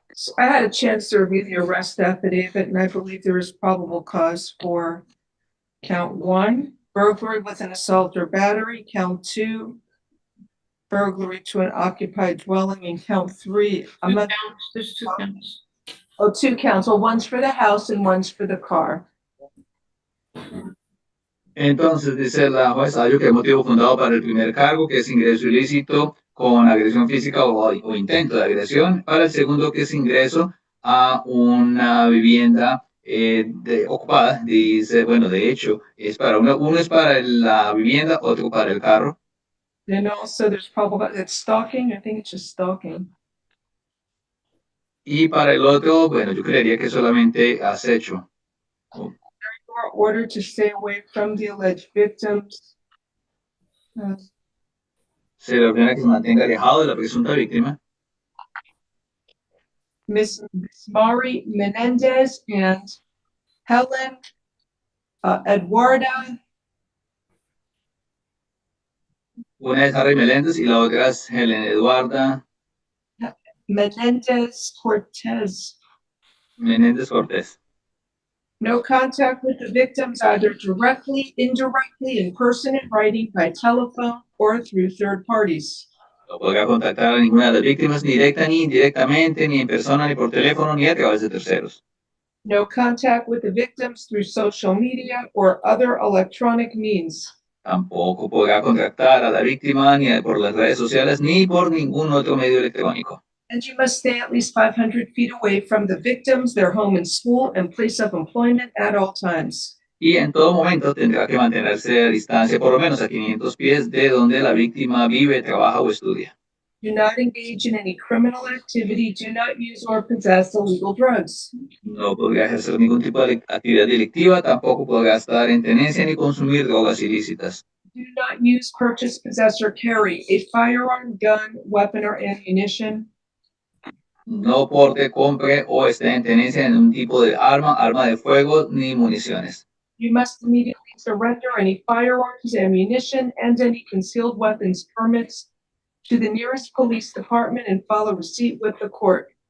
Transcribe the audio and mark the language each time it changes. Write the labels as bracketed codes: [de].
[en] So I had a chance to review the arrest affidavit, and I believe there is probable cause for count one, burglary with an assault or battery, count two, burglary to an occupied dwelling, and count three. I'm not, There's two counts. oh, two counts. Well, one's for the house and one's for the car. [es] Entonces dice la juez Yayo que hay motivo fundado para el primer cargo, que es ingreso ilícito con agresión física o intento de agresión. Para el segundo, que es ingreso a una vivienda ocupada. Dice, bueno, de hecho, es para uno es para la vivienda, otro para el carro. [en] And also there's probable, it's stalking. I think it's just stalking. [es] Y para el otro, bueno, yo creería que solamente acecho. [en] You are ordered to stay away from the alleged victims. [es] Se le ordena que se mantenga alejado de la presunta víctima. [en] Miss Mari Menendez and Helen Eduarda [es] Una es Harry Meléndez y la otra es Helen Eduarda [en] Menendez Cortez. [es] Menéndez Cortés. [en] No contact with the victims either directly, indirectly, in person, in writing, by telephone, or through third parties. [es] No podrá contactar a ninguna de las víctimas ni directa ni indirectamente, ni en persona, ni por teléfono, ni a través de terceros. [en] No contact with the victims through social media or other electronic means. [es] Tampoco podrá contactar a la víctima ni por las redes sociales ni por ningún otro medio electrónico. [en] And you must stay at least 500 feet away from the victims, their home and school, and place of employment at all times. [es] Y en todo momento tendrá que mantenerse a distancia por lo menos a 500 pies de donde la víctima vive, trabaja o estudia. [en] Do not engage in any criminal activity. Do not use or possess illegal drugs. [es] No podrá ejercer ningún tipo de actividad delictiva, tampoco podrá estar en tenencia ni consumir drogas ilícitas. [en] Do not use, purchase, possess, or carry a firearm, gun, weapon, or ammunition. [es] No porte, compre o esté en tenencia en un tipo de arma, arma de fuego ni municiones. [en] You must immediately surrender any firearms, ammunition, and any concealed weapons permits to the nearest police department and file a receipt with the court.